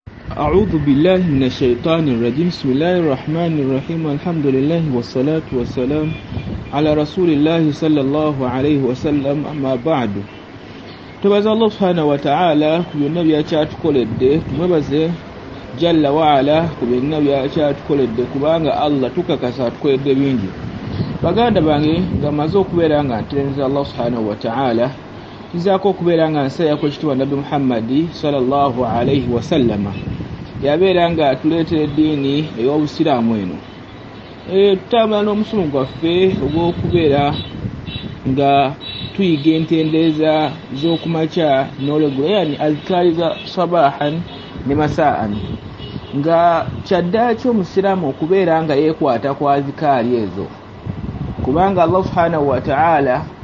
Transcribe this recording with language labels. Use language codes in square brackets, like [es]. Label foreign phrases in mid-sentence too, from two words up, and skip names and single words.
[ar] أعوذ بالله من الشيطان الرجيم بسم الله الرحمن الرحيم الحمد لله والصلاة والسلام على رسول الله صلى الله عليه وسلم أما بعد [lg] tubaza Allah [ar] سبحانه وتعالى [lg] ku byonna by'akyatukoledde tumwebaze [ar] جل وعلا [lg] ku byonna by'akyatukoledde kubanga Allah tukakasa atukoledde bingi baganda bange ngamaze okubeera nga nteneza Allah [ar] سبحانه و [lg] ta'ala izaako okubeera nga nsaya ko kitwa Nabi Muhammad [ar] صلى الله عليه وسلم [lg] yabeera nga atuleetera eddiini ey'obusiraamu eno tutambula n'omusomo gwaffe ogw'okubeera nga tuyiga entendeeza z'okumakya n'olweggulo yani azkaari za sabahan ne masaan nga kyaddaaki omusiraamu okubeera nga yeekwata ku azkaari ezo kubanga Allah [ar] سبحانه وتعالى